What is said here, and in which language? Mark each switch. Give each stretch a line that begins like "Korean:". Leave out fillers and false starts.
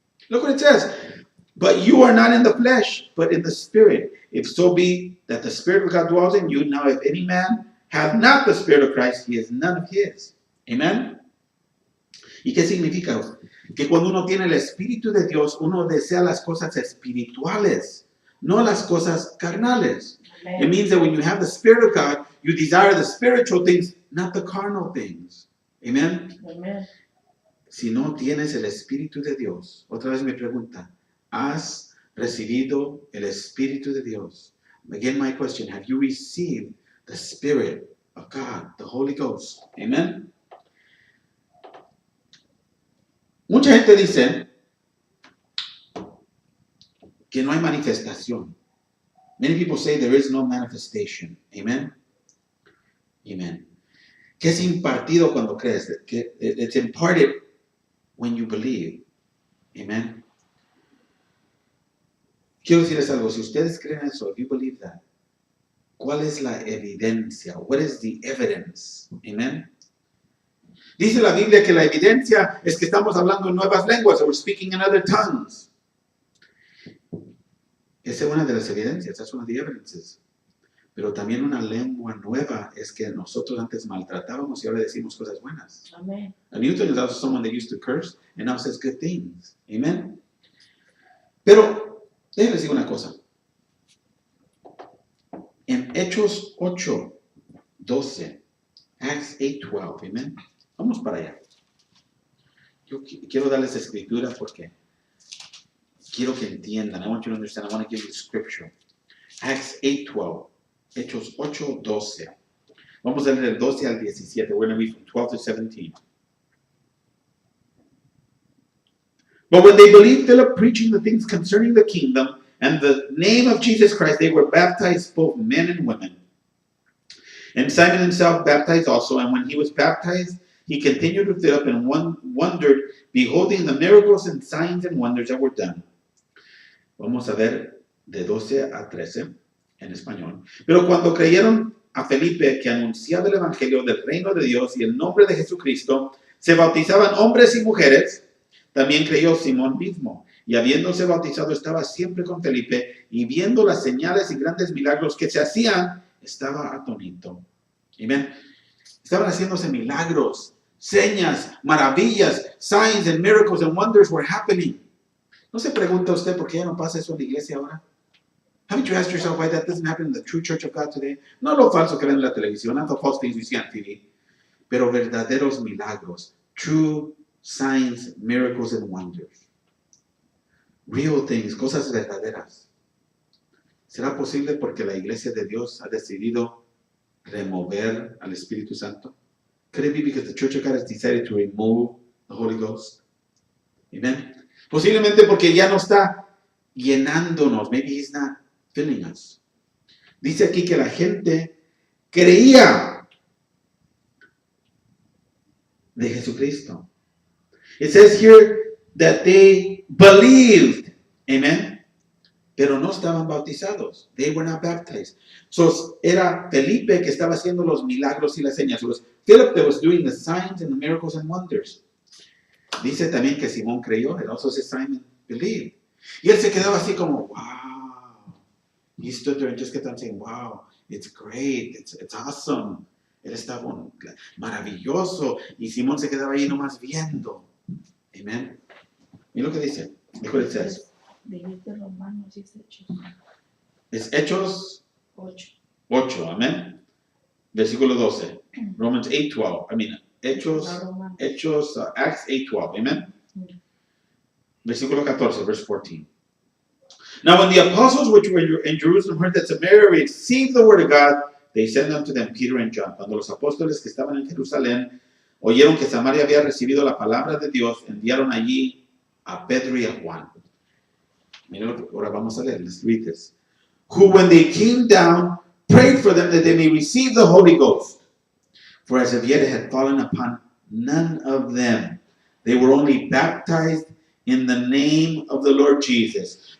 English: Look what it says. But you are not in the flesh, but in the Spirit. If so be that the Spirit of God dwells in you. Now if any man have not the Spirit of Christ, he is none of His.
Spanish: Amen. ¿Y qué significa? Que cuando uno tiene el Espíritu de Dios, uno desea las cosas espirituales, no las cosas carnales. Amen.
English: It means that when you have the Spirit of God, you desire the spiritual things, not the carnal things. Amen. Amen.
Spanish: Si no tienes el Espíritu de Dios, otra vez me pregunta, ¿has recibido el Espíritu de Dios?
English: Again, my question, have you received the Spirit of God, the Holy Ghost? Amen.
Spanish: Mucha gente dice que no hay manifestación.
English: Many people say there is no manifestation. Amen. Amen.
Spanish: ¿Qué es impartido cuando crees?
English: Que it's imparted when you believe. Amen.
Spanish: Quiero decirles algo. Si ustedes creen eso,
English: if you believe that,
Spanish: ¿cuál es la evidencia?
English: What is the evidence?
Spanish: Amen. Dice la Biblia que la evidencia es que estamos hablando en nuevas lenguas,
English: or we're speaking in other tongues.
Spanish: Esa es una de las evidencias,
English: that's one of the evidences.
Spanish: Pero también una lengua nueva es que nosotros antes maltratábamos y ahora decimos cosas buenas. Amen.
English: A Newton is also someone that used to curse and now says good things. Amen.
Spanish: Pero, déjenme decir una cosa. En Hechos 8:12, Acts 8:12, amen. Vamos para allá. Yo quiero darles escritura porque quiero que entiendan.
English: I want you to understand. I want to give you scripture. Acts 8:12. Hechos 8:12.
Spanish: Vamos a leer del 12 al 17.
English: We're going to read from 12 to 17. But when they believed Philip preaching the things concerning the kingdom and the name of Jesus Christ, they were baptized, both men and women. And Simon himself baptized also. And when he was baptized, he continued with Philip and wondered, beholding the miracles and signs and wonders that were done.
Spanish: Vamos a ver de 12 a 13 en español. Pero cuando creyeron a Felipe que anunciaba el evangelio del reino de Dios y el nombre de Jesucristo, se bautizaban hombres y mujeres. También creyó Simón mismo, y habiéndose bautizado estaba siempre con Felipe, y viendo las señales y grandes milagros que se hacían, estaba atónito. Amén. Estaban haciéndose milagros, señas, maravillas,
English: signs and miracles and wonders were happening.
Spanish: ¿No se pregunta usted por qué ya no pasa eso en la iglesia ahora?
English: Haven't you asked yourself why that doesn't happen in the true church of God today?
Spanish: No lo falso que ven en la televisión,
English: not the false things we see on TV,
Spanish: pero verdaderos milagros,
English: true signs, miracles and wonders. Real things,
Spanish: cosas verdaderas. ¿Será posible porque la iglesia de Dios ha decidido remover al Espíritu Santo?
English: Could it be because the Church of God has decided to remove the Holy Ghost? Amen.
Spanish: Posiblemente porque ya no está llenándonos.
English: Maybe he's not filling us.
Spanish: Dice aquí que la gente creía de Jesucristo.
English: It says here that they believed. Amen.
Spanish: Pero no estaban bautizados.
English: They were not baptized. So
Spanish: era Felipe que estaba haciendo los milagros y las señas.
English: It was Philip that was doing the signs and the miracles and wonders.
Spanish: Dice también que Simón creyó.
English: It also says Simon believed.
Spanish: Y él se quedaba así como, wow.
English: He stood there and just kept on saying, wow, it's great, it's awesome.
Spanish: Él estaba maravilloso. Y Simón se quedaba ahí nomás viendo. Amen. Mira lo que dice.
English: Look what it says.
Spanish: Dijiste Romanos, es Hechos Es Hechos 8. 8, amén. Versículo 12. Romans 8:12.
English: I mean, Hechos, Acts 8:12, amen.
Spanish: Versículo 14,
English: verse 14. Now when the apostles which were in Jerusalem heard that Samaria received the word of God, they sent unto them Peter and John.
Spanish: Cuando los apóstoles que estaban en Jerusalén oyeron que Samaria había recibido la palabra de Dios, enviaron allí a Pedro y a Juan. Mira, ahora vamos a leer.
English: Let's read this. Who, when they came down, prayed for them that they may receive the Holy Ghost. For as of yet it had fallen upon none of them. They were only baptized in the name of the Lord Jesus.